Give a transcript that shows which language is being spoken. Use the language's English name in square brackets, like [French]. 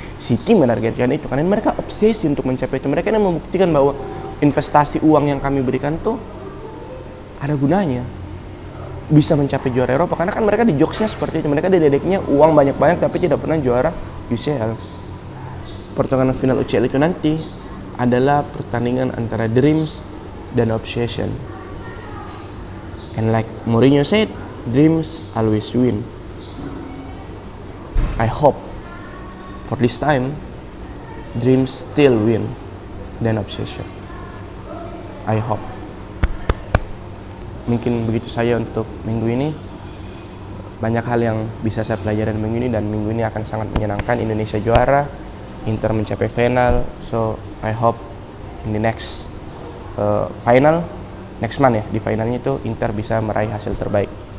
[Indonesian] City menargetkan itu karena mereka obsesi untuk mencapai itu. Mereka yang membuktikan bahwa investasi uang yang kami berikan tuh ada gunanya, bisa mencapai juara Eropa. Karena kan mereka di jokesnya seperti itu, mereka didedeknya uang banyak-banyak tapi tidak pernah juara UCL. Pertandingan final UCL itu nanti adalah pertandingan antara dreams dan obsession. [English] And like Mourinho said, dreams always win. I hope for this time dreams still win than obsession. I hope. [Indonesian] Mungkin begitu saja untuk minggu ini. Banyak hal yang bisa saya pelajari minggu ini, dan minggu ini akan sangat menyenangkan. Indonesia juara, Inter mencapai final. [English] So I hope in the next final, next month [Indonesian] ya, di finalnya itu Inter bisa meraih hasil terbaik.